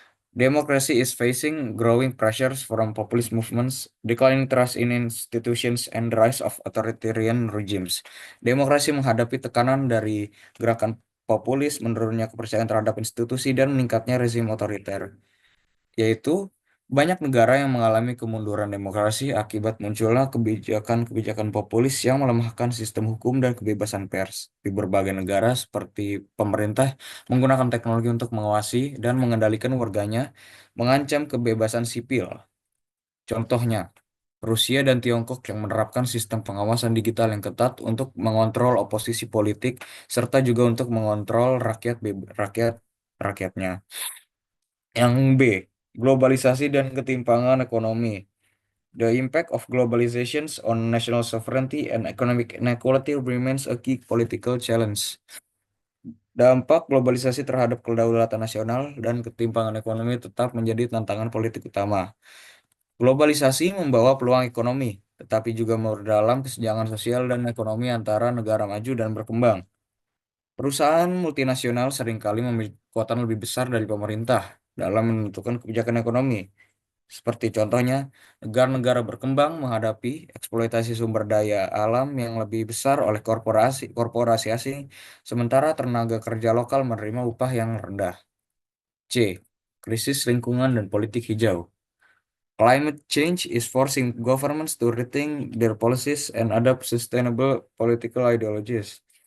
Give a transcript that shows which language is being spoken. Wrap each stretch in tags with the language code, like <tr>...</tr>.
<en>Democracy is facing growing pressures from populist movements, declining trust in institutions, and the rise of authoritarian regimes.</en> <id>Demokrasi menghadapi tekanan dari gerakan populis, menurunnya kepercayaan terhadap institusi, dan meningkatnya rezim otoriter, yaitu banyak negara yang mengalami kemunduran demokrasi akibat munculnya kebijakan-kebijakan populis yang melemahkan sistem hukum dan kebebasan pers. Di berbagai negara seperti pemerintah menggunakan teknologi untuk mengawasi dan mengendalikan warganya, mengancam kebebasan sipil. Contohnya, Rusia dan Tiongkok yang menerapkan sistem pengawasan digital yang ketat untuk mengontrol oposisi politik serta juga untuk mengontrol rakyatnya. Yang B, globalisasi dan ketimpangan ekonomi.</id> <en>The impact of globalizations on national sovereignty and economic inequality remains a key political challenge.</en> <id>Dampak globalisasi terhadap kedaulatan nasional dan ketimpangan ekonomi tetap menjadi tantangan politik utama. Globalisasi membawa peluang ekonomi, tetapi juga memperdalam kesenjangan sosial dan ekonomi antara negara maju dan berkembang. Perusahaan multinasional seringkali memiliki kekuatan lebih besar dari pemerintah dalam menentukan kebijakan ekonomi. Seperti contohnya, negara-negara berkembang menghadapi eksploitasi sumber daya alam yang lebih besar oleh korporasi asing, sementara tenaga kerja lokal menerima upah yang rendah. C. Krisis lingkungan dan politik hijau.</id> <en>Climate change is forcing governments to rethink their policies and adopt sustainable political ideologies.</en>